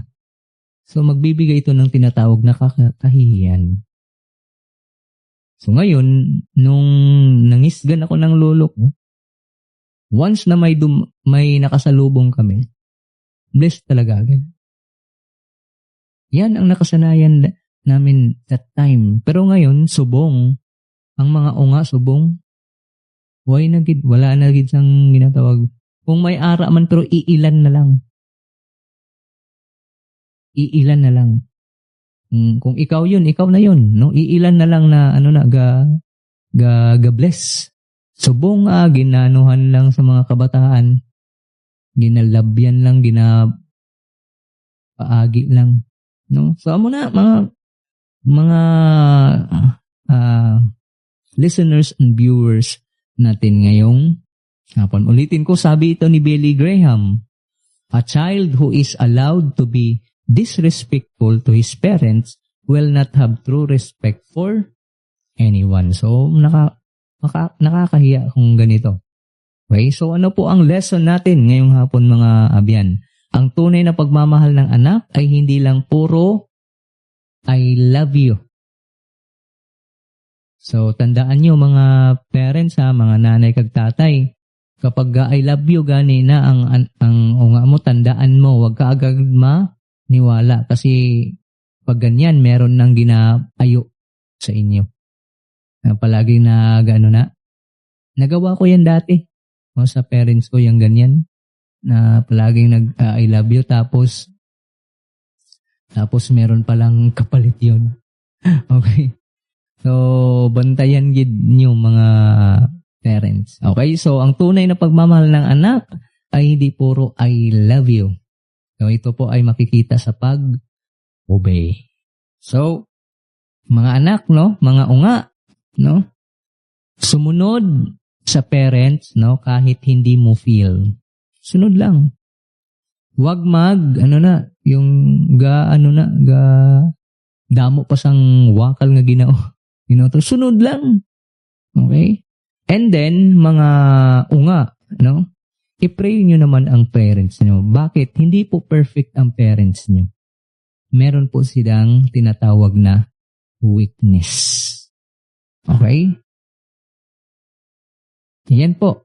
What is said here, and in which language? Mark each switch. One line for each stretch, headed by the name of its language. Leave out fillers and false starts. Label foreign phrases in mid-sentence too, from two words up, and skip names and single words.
Filipino: So, magbibigay ito ng tinatawag na kahihiyan. So, ngayon, nung nangisgan ako ng lolo ko, Once na may nakasalubong kami, blessed talaga agad. Yan ang nakasanayan namin
English: that time.
Hiligaynon: Pero ngayon, subong. Ang mga unga, subong. Wala na gid sang ginatawag. Kung may ara man pero iilan na lang. Iilan na lang.
Filipino: Kung ikaw yun, ikaw na yun.
Hiligaynon: No? Iilan na lang na ga bless. Subong ginanuhan lang sa mga kabataan. Ginalabyan lang, ginapaagi lang.
Filipino: No? So amo na mga
English: listeners and viewers
Filipino: natin ngayong hapon. Ulitin ko, sabi ito ni Billy Graham,
English: a child who is allowed to be disrespectful to his parents will not have true respect for anyone.
Filipino: So, nakakahiya kung ganito. Okay? So, ano po ang lesson natin ngayong hapon mga abyan? Ang tunay na pagmamahal ng anak ay hindi lang puro
English: I love you.
Filipino: So, tandaan nyo mga parents mga nanay kag tatay, kapag
English: I love you
Filipino: gani na ang unga mo, tandaan mo, wag ka agad maniwala kasi pag ganyan meron nang ginaayo sa inyo. Palagi nagawa ko yan dati. Sa parents ko yung ganyan na palaging
English: I love you
Filipino: tapos meron palang kapalit yun. Okay. So, bantayan gid niyo mga parents. Okay? So, ang tunay na pagmamahal ng anak ay hindi puro
English: I love you.
Filipino: So, ito po ay makikita sa pag-obey. So, mga anak, no? Mga unga, no? Sumunod sa parents, no? Kahit hindi mo feel. Sunod lang.
Hiligaynon: Wag damo pa sang wakal nga ginao.
Filipino: Sunod lang.
English: Okay? And then,
Filipino: mga unga, no? I-pray nyo naman ang parents nyo. Bakit? Hindi po perfect ang parents nyo. Meron po silang tinatawag na weakness. Okay? Yan po.